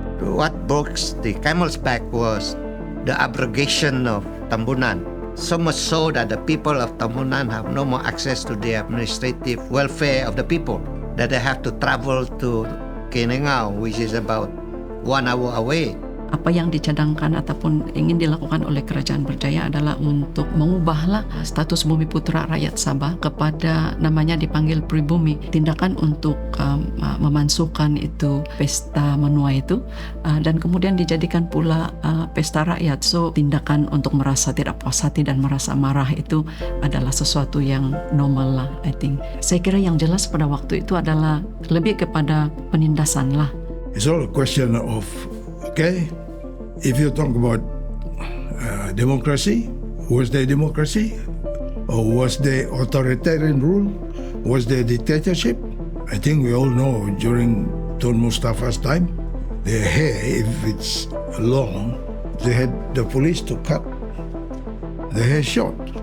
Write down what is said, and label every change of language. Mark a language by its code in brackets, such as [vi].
[en] What broke the camel's back was the abrogation of Tambunan. So much so that the people of Tambunan have no more access to the administrative welfare of the people, that they have to travel to Kenengau, which is about 1 hour away. [ms] Apa yang dicadangkan ataupun ingin dilakukan oleh Kerajaan Berjaya adalah untuk mengubahlah status bumi putra rakyat Sabah kepada namanya dipanggil pribumi. Tindakan untuk memansuhkan itu pesta menua itu dan kemudian dijadikan pula pesta rakyat. So tindakan untuk merasa tidak puas hati dan merasa marah itu adalah sesuatu yang normal lah, [en] I think. [ms] Saya kira yang jelas pada waktu itu adalah lebih kepada penindasan lah. [en] It's all a question of, okay, if you talk about democracy, was there democracy? Or was there authoritarian rule? Was there dictatorship? I think we all know during Tun Mustafa's time, their hair, if it's long, they had the police to cut the hair short.